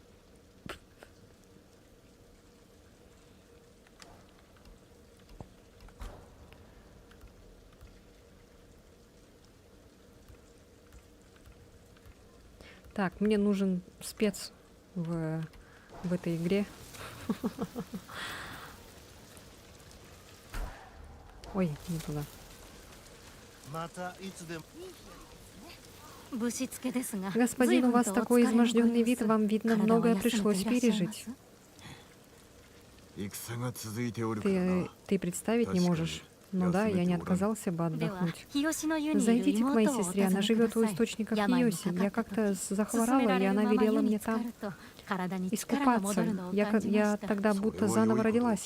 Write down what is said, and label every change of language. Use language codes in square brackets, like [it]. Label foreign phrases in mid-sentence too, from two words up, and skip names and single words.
[ru] Так, мне нужен спец в этой игре. Ой, не туда. [ja] またいつでも。 [ru] Господин, у вас такой изможденный вид, вам, видно, многое пришлось пережить. [ja] 戦が続いておるからな。 [ru] Ты представить не можешь. Ну да, я не отказался бы отдохнуть. Зайдите к моей сестре, она живет у источников Хиоси. Я как-то захворала, и она велела мне там искупаться. Я тогда будто заново родилась.